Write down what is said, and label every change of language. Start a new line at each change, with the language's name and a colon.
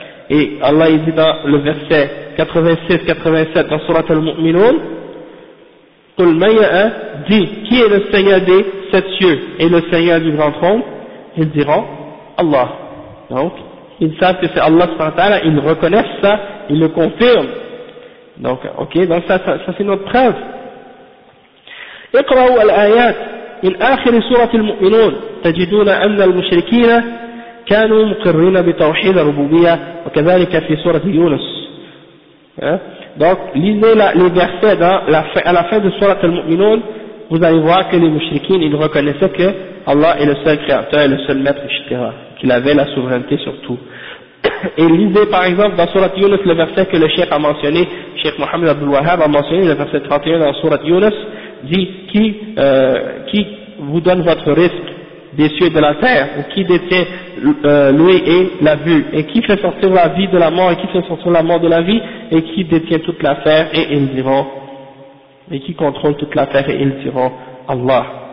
French: Et Allah il dit dans le verset 86-87 dans Surat al-Mu'minun, Qul maya'a dit qui est le Seigneur des sept cieux et le Seigneur du grand trône, ils diront Allah. Donc, ils savent que c'est Allah subhanahu wa ta'ala, ils reconnaissent ça, ils le confirment. Donc, ok, donc ça c'est notre preuve.
Arabic: اقرأوا الآيات من آخر سورة المؤمنون تجدون أن المشركين كانوا مقرين بتوحيد الربوبية وكذلك في سورة يونس.
French: Donc, lisez les versets à la fin de سورة المؤمنون, vous allez voir que les mouchriquins ils reconnaissaient que Allah est le seul créateur et le seul maître, etc. qu'il avait la souveraineté sur tout. Et lisez par exemple dans Surat Yunus le verset que le Cheikh a mentionné, Cheikh Mohamed Abdul Wahab a mentionné le verset 31 dans Surat Yunus, dit qui vous donne votre risque des cieux et de la terre, ou qui détient l'œil et la vue, et qui fait sortir la vie de la mort, et qui fait sortir la mort de la vie, et qui détient toute l'affaire, et ils diront, et qui contrôle toute l'affaire, et ils diront Allah.